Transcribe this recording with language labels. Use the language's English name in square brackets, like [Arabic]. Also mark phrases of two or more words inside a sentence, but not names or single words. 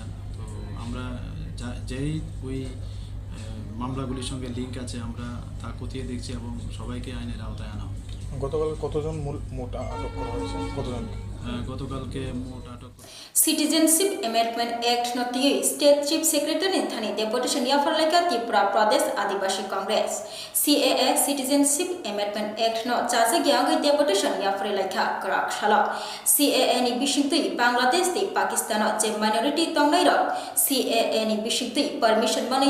[Bangla] তো আমরা যেই ওই মামলাগুলির সঙ্গে লিঙ্ক আছে আমরা তা খতিয়ে দেখছি এবং সবাইকে আইনের আওতায় আনা। গতকাল কতজন মোট আটক করা হয়েছে? গতকালকে মোট আটক [English] Citizenship Amendment Act [Kok Borok] नतीजे [English] State Chief Secretary [Kok Borok] थानी डेपुटेशन या फरलाइका त्रिपुरा प्रदेश आदिवासी कांग्रेस [English] CAA Citizenship Amendment Act [Kok Borok] न चाचा गयागै डेपुटेशन या फरलाइका कराक शाला CAA नि बिशिंगतै बांग्लादेश दै पाकिस्तान जे माइनॉरिटी तंगनाय र CAA नि बिशिंगतै परमिशन मानै